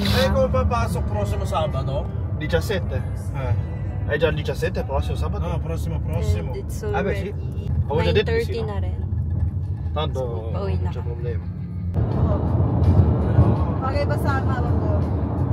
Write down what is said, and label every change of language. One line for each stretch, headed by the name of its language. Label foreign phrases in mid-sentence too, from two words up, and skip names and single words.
Filipino: Ay, kung papasok
Italian: prossimo Sabado?
Filipino: 17.
Italian: È già il 17, prossimo sabato? No, prossimo.
English: And it's already 9:30 na rin.
Filipino: Tanto pauwi na.
Italian: Non c'è problema.
Filipino: Okay, basta ako.